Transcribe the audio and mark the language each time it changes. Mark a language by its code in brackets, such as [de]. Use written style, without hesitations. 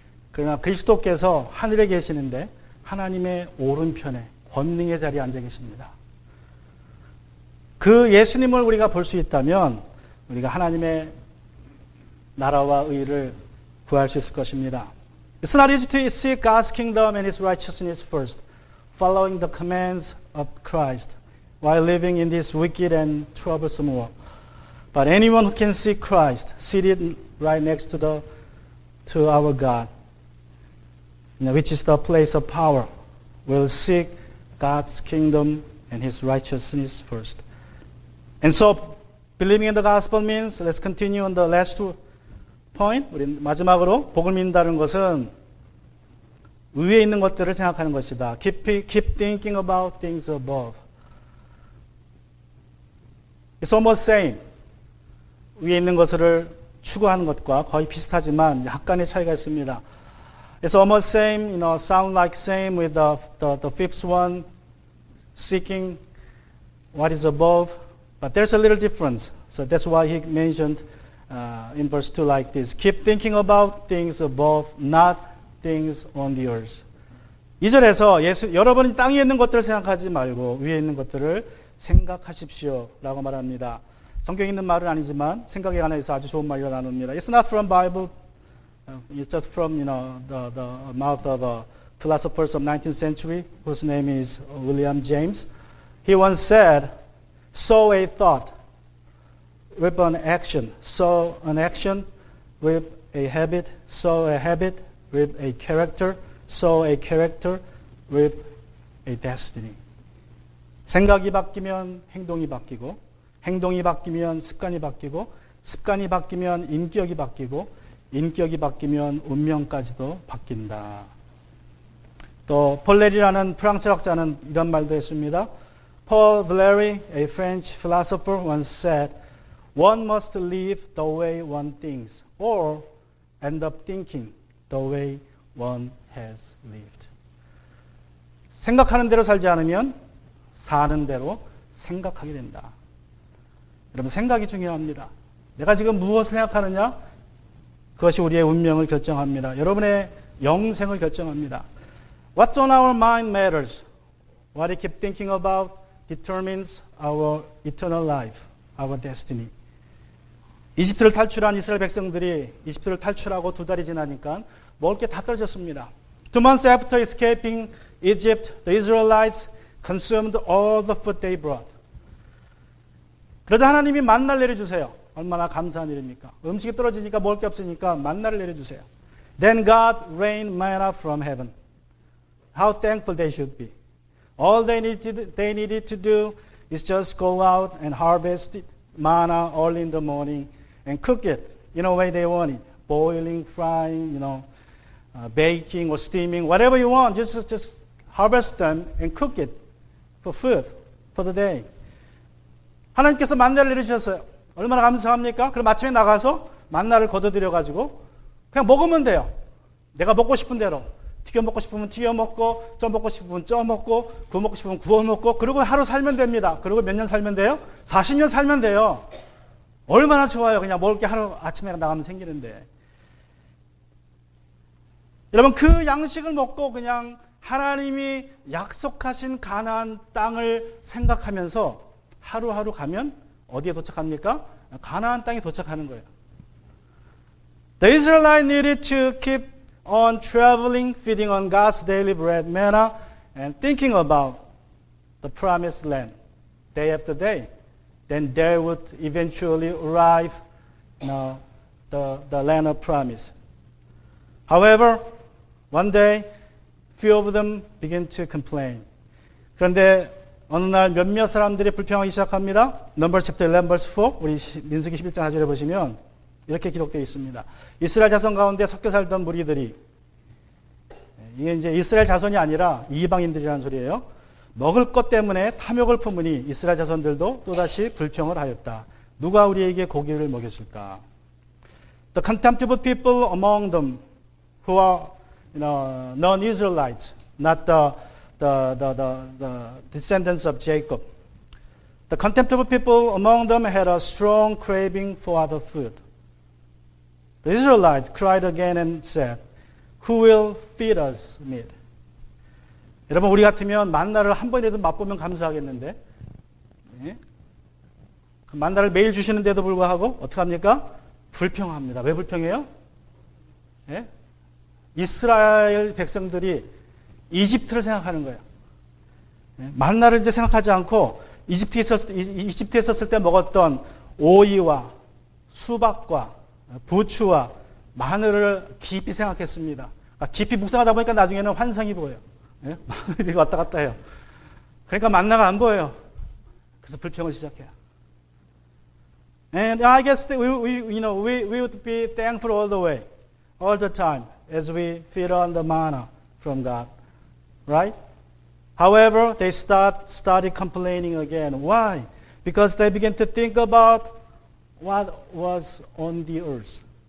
[ko] 그러나 그리스도께서 하늘에 계시는데 하나님의 오른편에 권능의 자리에 앉아 계십니다. 그 예수님을 우리가 볼 수 있다면 우리가 하나님의 나라와 의를 구할 수 있을 것입니다. [en] It's not easy to seek God's kingdom and His righteousness first, following the commands of Christ, while living in this wicked and troublesome world. But anyone who can see Christ seated right next to our God, which is the place of power, will seek God's kingdom and His righteousness first. And so, believing in the gospel means, let's continue on the last point. [ko] 우리 마지막으로 복을 믿는다는 것은 위에 있는 것들을 생각하는 것이다. [en] Keep thinking about things above. It's almost same. [ko] 위에 있는 것을 추구하는 것과 거의 비슷하지만 약간의 차이가 있습니다. [en] It's almost same, sound like same with the fifth one, seeking what is above. But there's a little difference. So that's why he mentioned in verse 2 like this. Keep thinking about things above, not things on the earth. [ko] 2절에서 여러분이 땅에 있는 것들을 생각하지 말고 위에 있는 것들을 생각하십시오 라고 말합니다. 성경에 있는 말은 아니지만 생각에 관해서 아주 좋은 말이라 나눕니다. [en] It's not from Bible. It's just from the mouth of philosophers of 19th century whose name is William James. He once said, sow a thought with an action, sow an action with a habit, sow a habit with a character, sow a character with a destiny. [ko] 생각이 바뀌면 행동이 바뀌고, 행동이 바뀌면 습관이 바뀌고, 습관이 바뀌면 인격이 바뀌고, 인격이 바뀌면 운명까지도 바뀐다. 또 폴레리라는 프랑스 학자는 이런 말도 했습니다. [en] Paul Valéry, a French philosopher, once said, one must live the way one thinks, or end up thinking the way one has lived. [ko] 생각하는 대로 살지 않으면 사는 대로 생각하게 된다. 여러분, 생각이 중요합니다. 내가 지금 무엇을 생각하느냐? 그것이 우리의 운명을 결정합니다. 여러분의 영생을 결정합니다. [en] What's on our mind matters. What we keep thinking about determines our eternal life, our destiny. [ko] 이집트를 탈출한 이스라엘 백성들이 이집트를 탈출하고 2달이 지나니까 먹을 게 다 떨어졌습니다. [en] 2 months after escaping Egypt, the Israelites consumed all the food they brought. [ko] 그러자 하나님이 만나를 내려주세요. 얼마나 감사한 일입니까? 음식이 떨어지니까 먹을 게 없으니까 만나를 내려주세요. [en] Then God rained manna from heaven. How thankful they should be. All they needed to do is just go out and harvest manna early in the morning and cook it in a way they want it. Boiling, frying, baking or steaming, whatever you want. Just harvest them and cook it for food for the day. [ko] 하나님께서 만나를 내려주셨어요. 얼마나 감사합니까? 그럼 아침에 나가서 만나를 걷어들여가지고 그냥 먹으면 돼요. 내가 먹고 싶은 대로. 튀겨 먹고 싶으면 튀겨 먹고, 쪄 먹고 싶으면 쪄 먹고, 구워 먹고 싶으면 구워 먹고, 그리고 하루 살면 됩니다. 그리고 몇 년 살면 돼요? 40년 살면 돼요. 얼마나 좋아요. 그냥 먹을 게 하루 아침에 나가면 생기는데. 여러분, 그 양식을 먹고 그냥 하나님이 약속하신 가나안 땅을 생각하면서 하루하루 가면 어디에 도착합니까? 가나안 땅에 도착하는 거예요. [en] The Israelites needed to keep on traveling, feeding on God's daily bread, manna, and thinking about the promised land day after day. Then they would eventually arrive in the land of promise. However, one day, few of them began to complain. [ko] 그런데 어느 날 몇몇 사람들이 불평하기 시작합니다. [en] Numbers chapter 11 verse 4, [ko] 우리 민수기 11장 4절에 보시면 이렇게 기록되어 있습니다. 이스라엘 자손 가운데 섞여 살던 무리들이, 이게 이제 이스라엘 자손이 아니라 이방인들이라는 소리예요. 먹을 것 때문에 탐욕을 품으니 이스라엘 자손들도 또다시 불평을 하였다. 누가 우리에게 고기를 먹여줄까? [en] The contemptible people among them who are non-Israelites, not the descendants of Jacob. The contemptible people among them had a strong craving for other food. The Israelites cried again and said, Who will feed us meat? [ko] 여러분, 우리 같으면 만나를 한 번이라도 맛보면 감사하겠는데, 예? 그 만나를 매일 주시는데도 불구하고 어떻게 합니까? 불평합니다. 왜 불평해요? 예? 이스라엘 백성들이 이집트를 생각하는 거예요. 예? 만나를 이제 생각하지 않고 이집트에 있었을 때 먹었던 오이와 수박과 부추와 마늘을 깊이 생각했습니다. 깊이 묵상하다 보니까 나중에는 환상이 보여요. 예? 마늘이 왔다 갔다 해요. 그러니까 만나가 안 보여요. 그래서 불평을 시작해요. [en] And I guess that we would be thankful all the way, all the time, as we feed on the manna from God, right? However, they started complaining again. Why? Because they began to think about what was on the earth.